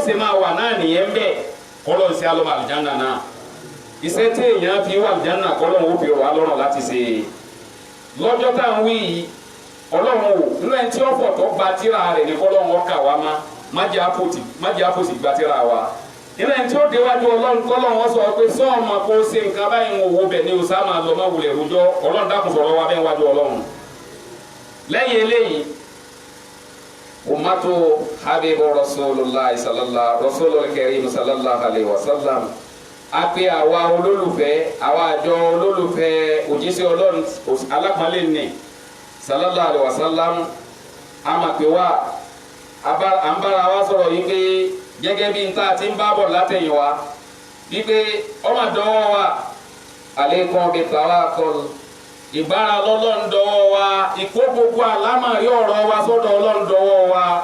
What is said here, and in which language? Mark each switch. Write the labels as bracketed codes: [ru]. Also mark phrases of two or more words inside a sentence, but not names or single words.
[yo] ṣe máa wà náà nìyẹn bẹ́ẹ̀ kọ́lọ́ sí alọ́mọ àlìjánná náà iṣẹ́ tí èèyàn fi wà àlìjánná kọ́lọ́ ó fi rọ̀ wá lọ́rùn láti ṣe lọ́jọ́ tá à ń wí yìí ọlọ́run ò nínú ẹni tí ọ̀pọ̀ tó gba tíra rẹ̀ ní kọ́lọ́run ọkà wa má jẹ́ àpòtì gba tíra wa nínú ẹni tí ó déwájú ọlọ́run kọ́lọ́run wọ́n sọ pé sọ́ọ̀mà kó ṣe nǹkan báyìí ń wo bẹ̀ ní osama lọ má wulẹ̀ rojọ́ ọlọ́run dákun sọ̀rọ̀ wa bẹ́ẹ̀ wájú ọlọ́run lẹ́yìn eléyìí [ar] أمة حبيب الرسول الكريم صلى الله عليه وسلم [yo] a pe àwa olólùfẹ́ àwa àjọ olólùfẹ́ òjíṣẹ́ ọlọ́run alápọ̀nlé ní [ar] صلى الله عليه وسلم [yo] a máa pe wá à ń bára wa sọ̀rọ̀ yìí pé gẹ́gẹ́ bí n ta ti ń bá bọ̀ látẹ̀yìn wa wípé ọmọ dọ́wọ́ wa [ar] عليكم بالتوكل [yo] ìbára lọ́lọ́run dọ́wọ́ wa ìkó gbogbo àlámọ̀rí ọ̀rọ̀ wa sọ́dọ̀ ọlọ́run dọ́wọ́ wa